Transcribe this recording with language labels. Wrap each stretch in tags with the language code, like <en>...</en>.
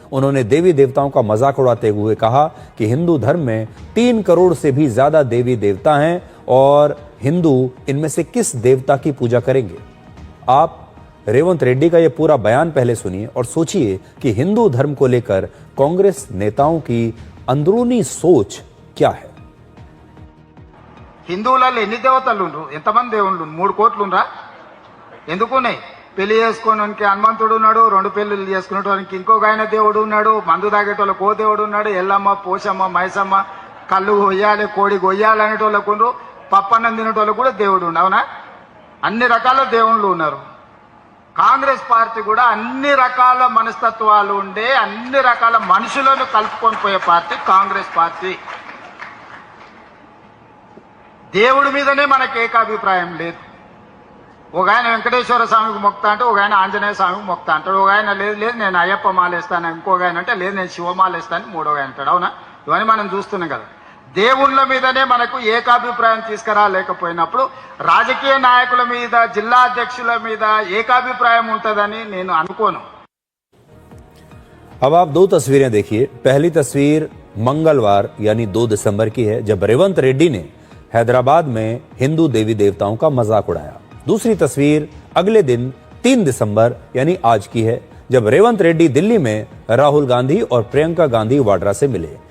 <hi>उन्होंने देवी देवताओं का मजाक उड़ाते हुए कहा कि हिंदू धर्म में 3 करोड़ से भी ज्यादा देवी देवता हैं और हिंदू इनमें से किस देवता की पूजा करेंगे। आप रेवंत रेड्डी का यह पूरा बयान पहले सुनिए और सोचिए कि हिंदू धर्म को लेकर कांग्रेस नेताओं की अंदरूनी सोच क्या है।</hi> <te>హిందువులలో ఎన్ని దేవతలు ఉండ్రు, ఎంతమంది దేవుళ్ళు? 3 కోట్లు ఉండ్రా? ఎందుకు ఉన్నాయి? పెళ్లి చేసుకోవడానికి హనుమంతుడు ఉన్నాడు, 2 పెళ్లిళ్ళు చేసుకునేటోనికి ఇంకొక ఆయన దేవుడు ఉన్నాడు, మందు తాగేటోళ్ళకి ఓ దేవుడు ఉన్నాడు, ఎల్లమ్మ, పోషమ్మ, మైసమ్మ, కళ్ళు కొయ్యాలి, కోడి కొయ్యాలి అనేటోళ్ళకు ఉండ్రు, పప్పన్నం తినేటోళ్ళకు కూడా దేవుడు ఉండు. అవునా? అన్ని రకాల దేవుళ్ళు ఉన్నారు. కాంగ్రెస్ పార్టీ కూడా అన్ని రకాల మనస్తత్వాలు ఉండే అన్ని రకాల మనుషులను కలుపుకొని పోయే పార్టీ కాంగ్రెస్ పార్టీ. దేవుడి మీదనే మనకు ఏకాభిప్రాయం లేదు. ఒక ఆయన వెంకటేశ్వర స్వామికి మొక్తా అంటే ఒక ఆయన ఆంజనేయ స్వామికి మొక్తా అంటాడు, ఒక ఆయన లేదు లేదు నేను అయ్యప్ప మాలేస్తాను, ఇంకొక ఆయన అంటే లేదు నేను శివమాలేస్తాను, మూడో ఆయన అంటాడు. అవునా? ఇవన్నీ మనం చూస్తున్నాం కదా. దేవుళ్ళ మీదనే మనకు ఏకాభిప్రాయం తీసుకురాలేకపోయినప్పుడు రాజకీయ నాయకుల మీద, జిల్లా అధ్యక్షుల మీద ఏకాభిప్రాయం ఉంటుందని నేను అనుకోను.</te> <hi>अब आप 2 तस्वीरें देखिए। पहली तस्वीर मंगलवार यानी 2 दिसंबर की है जब रेवंत रेड्डी ने हैदराबाद में हिंदू देवी देवताओं का मजाक उड़ाया। दूसरी तस्वीर अगले दिन 3 दिसंबर यानी आज की है जब रेवंत रेड्डी दिल्ली में राहुल गांधी और प्रियंका गांधी वाड्रा से मिले।</hi>